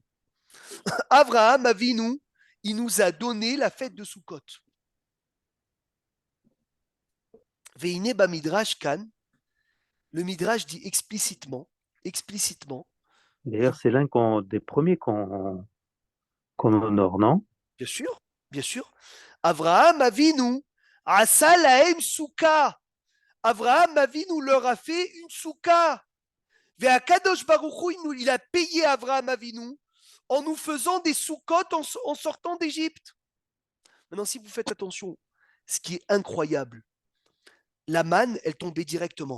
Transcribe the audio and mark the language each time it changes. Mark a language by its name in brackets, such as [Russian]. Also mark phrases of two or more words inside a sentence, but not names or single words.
[French] Avraham Avinu, il nous a donné la fête de Sukkot. [Hebrew] ואין בא מדרש כאן, [French] le midrash dit explicitement. D'ailleurs, c'est l'un des premiers qu'on honore, non? Bien sûr. [Hebrew] אברהם אבינו עשה להם סוכה. [French] Avraham Avinu leur a fait une souka. [Hebrew] והקדוש ברוך הוא, [French] il a payé Avraham Avinu en nous faisant des soukotes en sortant d'Égypte. Maintenant, si vous faites attention, ce qui est incroyable, la manne, elle tombait directement.